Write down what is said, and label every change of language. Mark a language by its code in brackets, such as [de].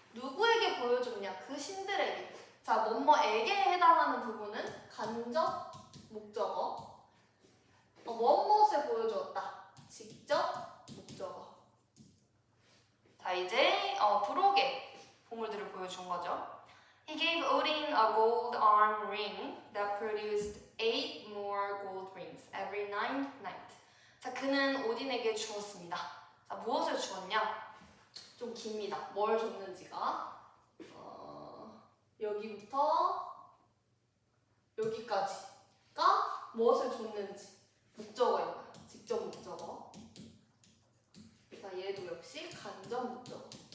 [ko] 누구에게 보여주느냐? 그 신들에게. 자, 뭐뭐에게 해당하는 부분은 간접 목적어. 무엇을 보여주었다. 직접 목적어. 자, 이제 브록의 보물들을 보여준 거죠. [en] He gave Odin a gold arm ring that produced 8 more gold rings every ninth night. [ko] 자, 그는 오딘에게 주었습니다. 자, 무엇을 주었냐? 좀 깁니다. 뭘 줬는지가 여기부터 여기까지가 무엇을 줬는지 목적어예요. 직접 목적어. 자, 얘도 역시 간접 목적어.